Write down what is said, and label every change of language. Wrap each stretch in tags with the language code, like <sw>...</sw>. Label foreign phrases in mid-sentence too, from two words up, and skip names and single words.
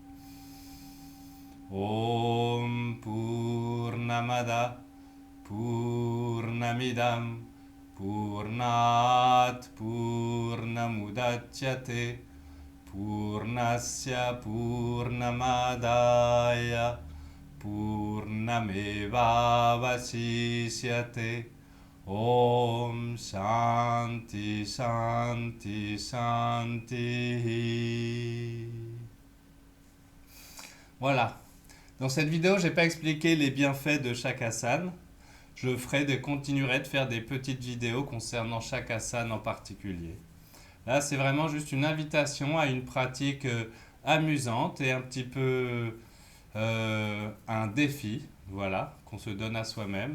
<sa>ॐ पूर्णमदः पूर्णमिदं पूर्णात् पूर्णमुदच्यते पूर्णस्य पूर्णमादाय पूर्णमेव अवशिष्यते. ॐ शान्तिः शान्तिः शान्तिः.</sa> <fr>Voilà. Dans cette vidéo, je n'ai pas expliqué les bienfaits de chaque asana. Continuerai de faire des petites vidéos concernant chaque asana en particulier. Là, c'est vraiment juste une invitation à une pratique amusante et un petit peu un défi, voilà, qu'on se donne à soi-même.</fr>